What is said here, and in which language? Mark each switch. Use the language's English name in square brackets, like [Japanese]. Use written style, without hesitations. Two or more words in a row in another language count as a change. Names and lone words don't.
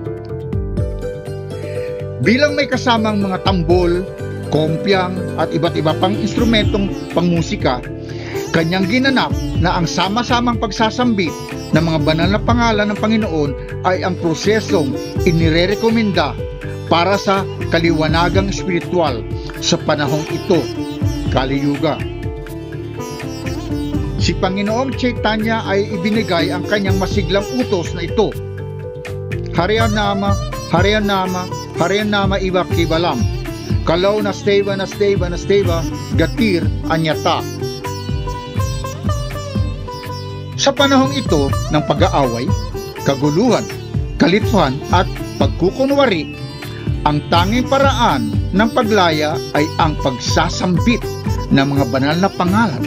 [Filipino] Bilang may kasamang mga tambol, kompyang at iba't iba pang instrumentong pangmusika, kanyang ginanap na ang sama-samang pagsasambit ng mga banal na pangalan ng Panginoon ay ang prosesong inirerekomenda para sa kaliwanagang espiritual sa panahong ito, Kali Yuga. Si Panginoong Chaitanya ay ibinigay ang kanyang masiglang utos na ito: [Sanskrit] हरियनाम, हरियनाम, हरियनाम इव किबलम्, कलौ नास्तेव, गतिर्, अन्यता. [Filipino] Sa panahong ito ng pag-aaway, kaguluhan, kalituhan at pagkukunwari, ang tanging paraan ng paglaya ay ang pagsasambit ng mga banal na pangalan.